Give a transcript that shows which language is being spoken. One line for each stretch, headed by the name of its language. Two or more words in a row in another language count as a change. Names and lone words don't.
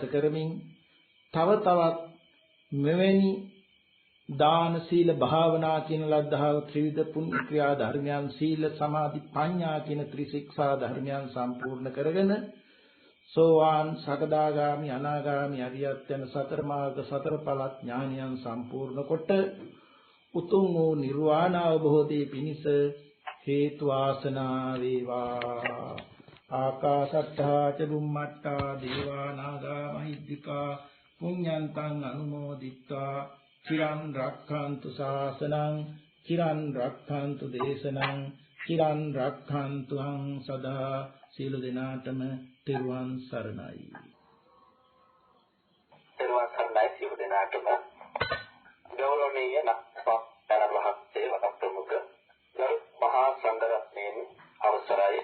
Sinhala: කරමින් තව තවත් මෙවැනි දාන සීල භාවනා කියන ලද්ධාව ත්‍රිවිධ පුණ්‍ය ක්‍රියා ධර්මයන් සීල සමාධි ප්‍රඥා කියන ත්‍රිශික්ෂා ධර්මයන් සම්පූර්ණ කරගෙන සෝවාන් සකදාගාමි අනාගාමි අරියත් යන සතර මාර්ග සතර ඵල ඥානයන් සම්පූර්ණ කොට උතුම් වූ නිර්වාණ අවබෝධයේ පිණිස හේතු ආසනා වේවා.
Pali: ආකාශට්ටා ච බුම්මට්ටා දේවා නාග මහිද්దికා පුඤ්ඤන්තං අනුමෝදිත්වා චිරන් රක්ඛන්තු ශාසනං චිරන් රක්ඛන්තු දේශනං චිරන් රක්ඛන්තු අං සදා.
Sinhala: සියලු දෙනාටම තෙරුවන් සරණයි. තෙරුවන් සරණයි සියලු දෙනාටම. ගෞරවනීය නක්ෂත්‍රාන මහත්තේ වතප්‍රමුඛ ගරු මහා සංඝරත්නයන් අවසරයි.